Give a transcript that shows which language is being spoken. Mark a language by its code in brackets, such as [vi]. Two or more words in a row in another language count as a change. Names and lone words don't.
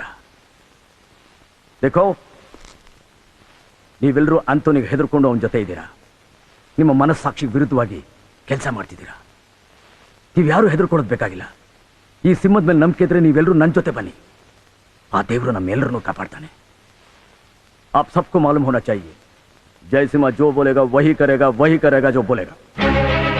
[kn] ದೇಖೋ, ನೀವೆಲ್ಲರೂ ಆಂಟೋನಿಗೆ ಹೆದರ್ಕೊಂಡು ಅವನ ಜೊತೆ ಇದ್ದೀರಾ. ನಿಮ್ಮ ಮನಸ್ಸಾಕ್ಷಿಗೆ ವಿರುದ್ಧವಾಗಿ ಕೆಲಸ ಮಾಡ್ತಿದ್ದೀರಾ. ನೀವ್ಯಾರೂ ಹೆದರ್ಕೊಳ್ಳೋದು ಬೇಕಾಗಿಲ್ಲ. ಈ ಸಿಂಹದ ಮೇಲೆ ನಂಬಿಕೆ ಇದ್ರೆ ನೀವೆಲ್ಲರೂ ನನ್ನ ಜೊತೆ ಬನ್ನಿ. ಆ ದೇವರು ನಮ್ಮೆಲ್ಲರನ್ನೂ ಕಾಪಾಡ್ತಾನೆ. [hi] आप सबको मालूम होना चाहिए, जय सिंह जो बोलेगा वही करेगा जो बोलेगा.